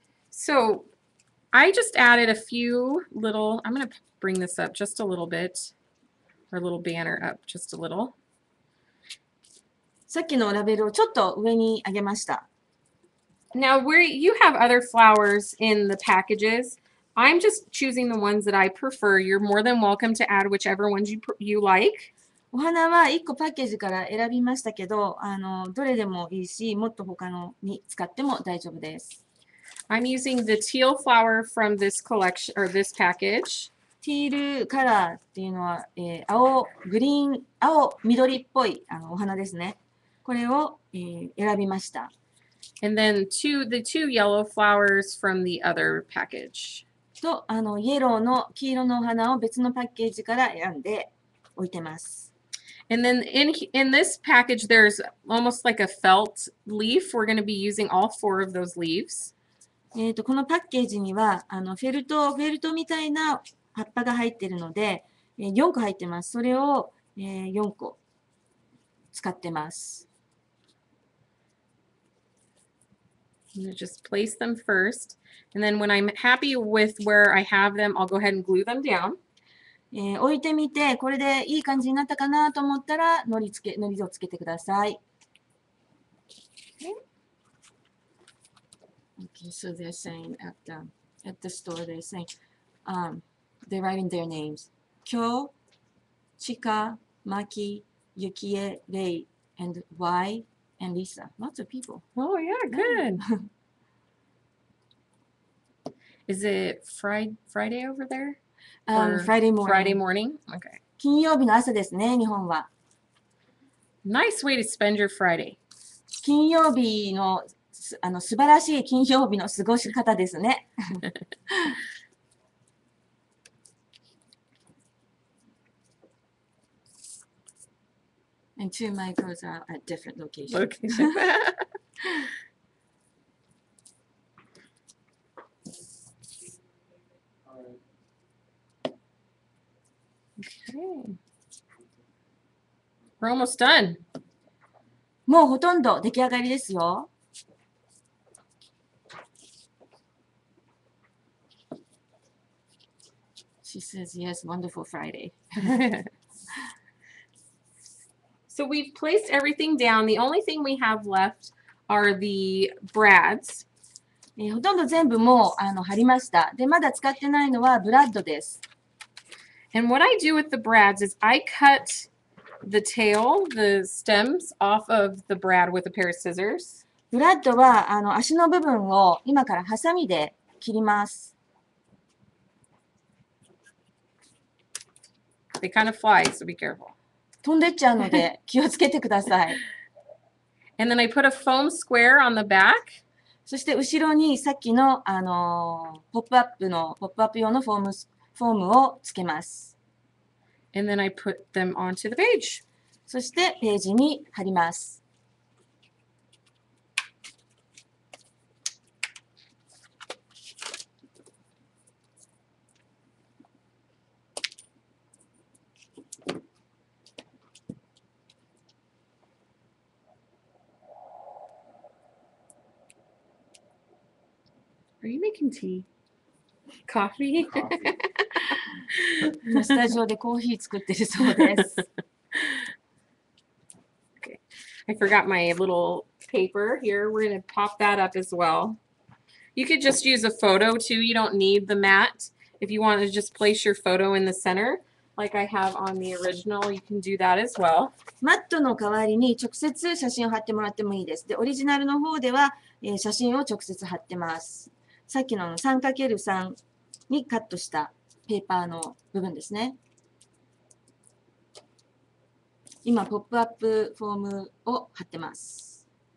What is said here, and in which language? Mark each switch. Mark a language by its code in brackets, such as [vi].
[en] So I just added a few little, I'm going to bring this up just a little bit, or a little banner up just a little. [ja] さっきのラベルをちょっと上に上げました。 [en] Now, you have other flowers in the packages. I'm just choosing the ones that I prefer. You're more than welcome to add whichever ones you like. [ja] お花は1個パッケージから選びましたけど、どれでもいいし、もっと他のに使っても大丈夫です。 [en] I'm using the teal flower from this collection or this package. [ja] ティールカラーっていうのは、青、緑っぽいお花ですね。これを、選びました。 [en] And then the two yellow flowers from the other package. [ja] と、イエローの黄色のお花を別のパッケージから選んで置いてます。 [en] And then in this package, there's almost like a felt leaf. We're going to be using all 4 of those leaves. [ja] このパッケージにはフェルトみたいな葉っぱが入っているので、4個入ってます。それを、4個使ってます。 [en] I'm going to just place them first. And then when I'm happy with where I have them, I'll go ahead and glue them down. [ja] 置いてみて、これでいい感じになったかなと思ったら、のりをつけてください。 [en] Okay, so they're saying at the store, they're saying, they're writing their names. Kyo, Chika, Maki, Yukie, Rei, and Y, and Lisa. Lots of people. Oh, yeah, good. Is it Friday over there? Or Friday morning. Friday morning? Okay. [ja] 金曜日の朝ですね、日本は。 [en] Nice way to spend your Friday. [ja] 金曜日の、素晴らしい金曜日の過ごし方ですね。 [en] And two micros are at different locations. Location. Okay. We're almost done. [ja] もうほとんど出来上がりですよ。 [en] She says, yes, wonderful Friday. So we've placed everything down. The only thing we have left are the brads. [ja] ほとんど全部もう貼りました。で、まだ使ってないのはブラッドです。 [en] And what I do with the brads is I cut the tail, the stems off of the brad with a pair of scissors. [ja] ブラッドは足の部分を今からハサミで切ります。 [en] They kind of fly, so be careful. [ja] 飛んでっちゃうので気をつけてください。 [en] And then I put a foam square on the back. [ja] そして後ろにさっきの、ポップアップ用のフォームをつけます。 [en] And then I put them onto the page. [ja] そしてページに貼ります。 [en] Are you making tea? Coffee? [ja] 今スタジオでコーヒー作ってるそうです。 [en] Okay. I forgot my little paper here. We're going to pop that up as well. You could just use a photo too. You don't need the mat. If you want to just place your photo in the center, like I have on the original, you can do that as well. [ja] マットの代わりに直接写真を貼ってもらってもいいです。で、オリジナルの方では、写真を直接貼ってます。さっきの 3×3 にカットしたペーパーの部分ですね。今、ポップアップフォームを貼ってます。